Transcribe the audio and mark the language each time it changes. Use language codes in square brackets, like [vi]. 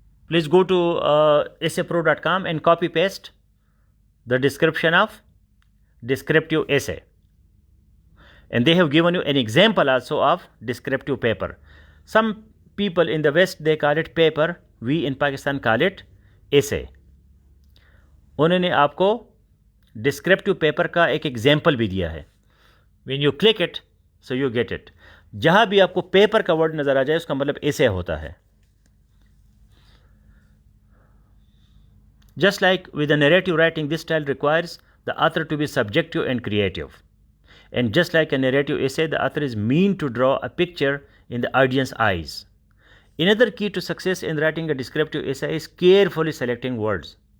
[en] Please go to essaypro.com and copy paste the description of descriptive essay. And they have given you an example also of descriptive paper. Some people in the West, they call it paper. We in Pakistan call it essay. [ur] انہوں نے آپ کو descriptive paper کا ایک example بھی دیا ہے. [en] When you click it so you get it. [ur] جہاں بھی آپ کو پیپر کا ورڈ نظر آ جائے اس کا مطلب ایسے ہوتا ہے. [en] Just like with the narrative writing, this style requires the author to be subjective and creative. And just like a narrative essay, the author is mean to draw a picture in the audience's eyes. Another key to success in writing a descriptive essay is carefully selecting words.